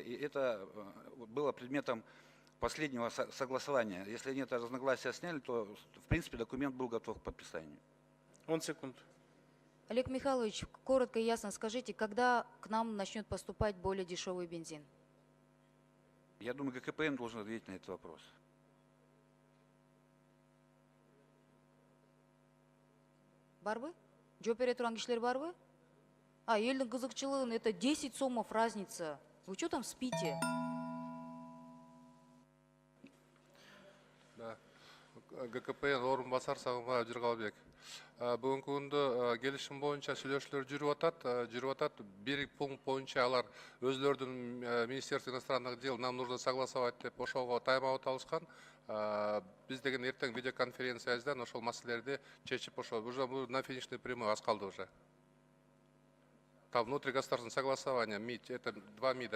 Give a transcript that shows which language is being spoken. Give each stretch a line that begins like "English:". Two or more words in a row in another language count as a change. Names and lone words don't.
Russian: И это было предметом последнего согласования. Если они это разногласия сняли, то, в принципе, документ был готов к подписанию. 10 секунд. Олег Михайлович, коротко и ясно скажите, когда к нам начнет поступать более дешевый бензин? Я думаю, ГКПН должен ответить на этот вопрос.
Kyrgyz: Барбы? Жооп бере турган кишилер барбы? Элдин кызыкчылыгын,
Russian: это 10 сомов разница. Вы что там спите? Да.
Kyrgyz: ГКПН орун басар Сагынбаев Жыргалбек. Бүгүнкү күндө келишим боюнча сүйлөшүүлөр жүрүп атат. Бир пункт боюнча алар өзлөрдүн
Russian: Министерство иностранных дел нам нужно согласовать
Kyrgyz: деп ошого тайм-аут алышкан. Биз деген эртең видеоконференциябыздан ошол маселелерди чечип ошол
Russian: уже на финишной прямой
Kyrgyz: аз калды уже.
Russian: Там внутригосударственное согласование, МИД, это 2 МИДа.